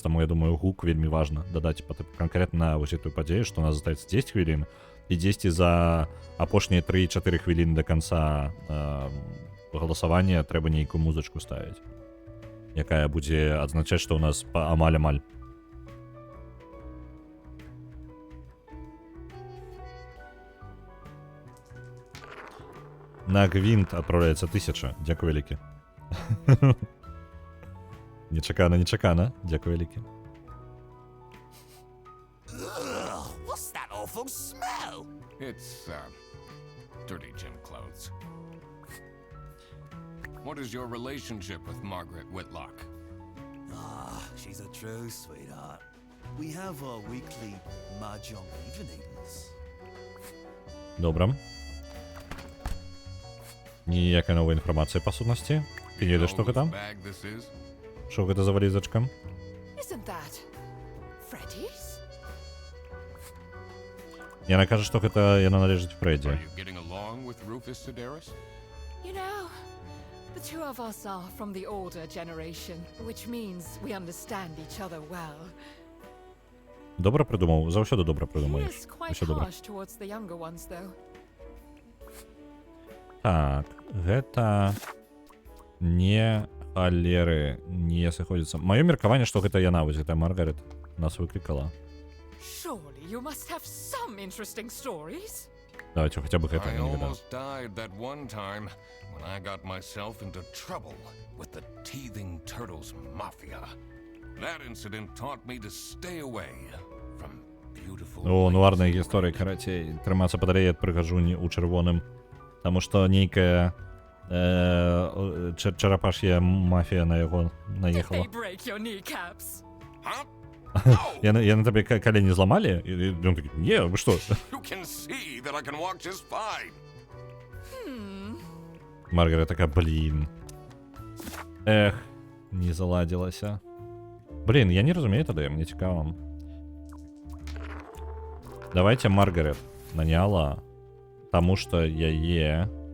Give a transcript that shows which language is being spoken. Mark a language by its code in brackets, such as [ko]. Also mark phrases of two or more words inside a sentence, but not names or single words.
[be] Таму я думаю, гук вельмі важна дадаць канкрэтна вось эту падзею, што у нас застаецца 10 хвілін, і 10 за апошнія 3-4 хвіліны да канца галасавання трэба нейкую музычку ставіць, якая будзе адзначаць, што ў нас амаль-амаль. На гвинт адпраўляецца 1000. Дзякуй вялікі. Нечакана. Дзякуй вялікі. [en] What's that awful smell? It's, dirty gym clothes. What is your relationship with Margaret Whitlock? She's a true sweetheart. We have our weekly mahjong evenings. [be] Добра. Ніякай новай інфармацыі па сутнасці. Ты не ведаеш, што гэта? Што гэта за валізачка? [en] Isn't that Freddy's? [be] Яна кажа, што гэта яна належыць Фрэдзі. [en] Are you getting along with Rufus Sedaris? You know, the two of us are from the older generation, which means we understand each other well. [be] Добра прыдумаў, заўсёды добра [en] He [be] прыдумаеш. [en] is quite [be] Усё добра. [en] harsh towards the younger ones, though. [be] Так, гэта не халеры, не сыходзіцца. Маё меркаванне, што гэта яна, вось гэтая Маргарет нас выклікала. [en] Surely you must have some interesting stories. [be] Давайте хаця бы гэта [en] I [be] не ведаю. [en] almost died that one time when I got myself into trouble with the Teething Turtles Mafia. That incident taught me to stay away from beautiful... [be] О, нуарная гісторыя, карацей, трымацца падалей ад прыгажуні ў чырвоным. Таму што нейкая чарапаш'я мафія на яго наехала. [en] They break your kneecaps. Huh? [be] Яны табе калені зламалі? І ён такі, не, вы што? [en] You can see that I can walk just fine. [be] Маргарет такая, блін. Эх, не заладзілася. Блін, я не разумею тады, мне цікава. Давайте Маргарет наняла, таму што яе...